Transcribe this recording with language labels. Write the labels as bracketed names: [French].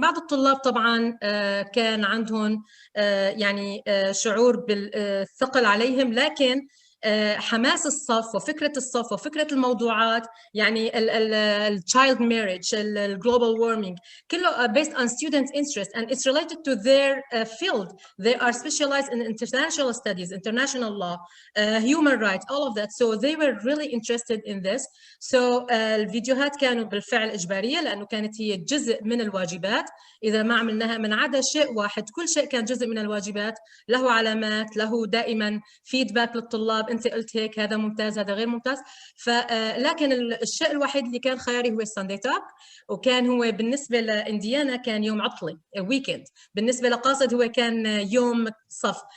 [Arabic] بعض الطلاب طبعا كان عندهم يعني شعور بالثقل عليهم، لكن حماس الصف وفكرة الصف وفكرة الموضوعات، يعني [English] child marriage, global warming، [Arabic] كله [English] based on students' interest and it's related to their field. They are specialized in international studies, international law, human rights, all of that. So they were really interested in this. [Arabic] So الفيديوهات كانوا بالفعل إجبارية لأنه كانت هي جزء من الواجبات. إذا ما عملناها من عدا شيء واحد، كل شيء كان جزء من الواجبات، له علامات، له دائما فيدباك للطلاب، أنت قلت هيك، هذا ممتاز، هذا غير ممتاز. لكن الشيء الوحيد اللي كان خياري هو الساندي توك، وكان هو بالنسبة لإنديانا كان يوم عطلة ويكند، بالنسبة لقاصد هو كان يوم صف.